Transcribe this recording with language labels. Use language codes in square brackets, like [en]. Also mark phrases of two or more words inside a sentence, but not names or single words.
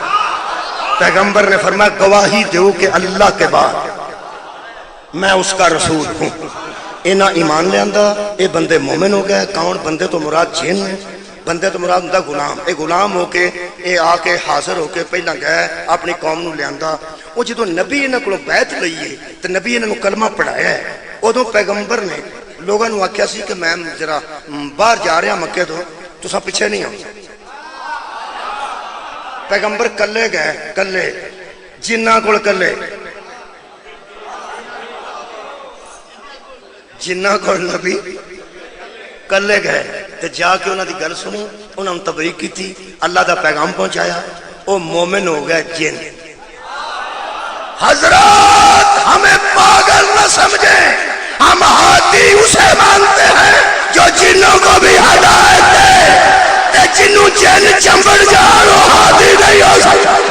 [ur] پیغمبر نے فرمایا گواہی دو کہ اللہ کے بعد میں اس کا رسول ہوں. [pa] انہاں ایمان لے آندا اے بندے مومن ہو گئے. کون بندے تو مراد جن ہیں, بندے تو مراد ہوندا غلام. اے غلام ہو کے اے آ کے حاضر ہو کے پہلا گئے اپنی قوم نو لے آندا. وہ جدوں نبی انہاں کولوں بیعت لئیے تے نبی انہاں نو کلمہ پڑھایا ہے ادوں پیغمبر نے لوگاں نو آکھیا سی کہ میں ذرا باہر جا رہا مکے تو تساں پیچھے نہیں آؤ. پیغمبر کلے گئے, کلے جنہاں کول کلے, جنہاں کول نبی کلے گئے تے جا کے انہاں دی گل سنی, انہاں نوں تبلیغ کیتی, اللہ دا پیغام پہنچایا. او مومن ہو گئے جن. [ur] حضرات ہمیں پاگل نہ سمجھیں, ہم ہادی اسے مانتے ہیں جو جنوں کو بھی ہدایت دے. [pa] تے جنوں جن چمبڑ جان وہ ہادی نہیں ہو سکتا.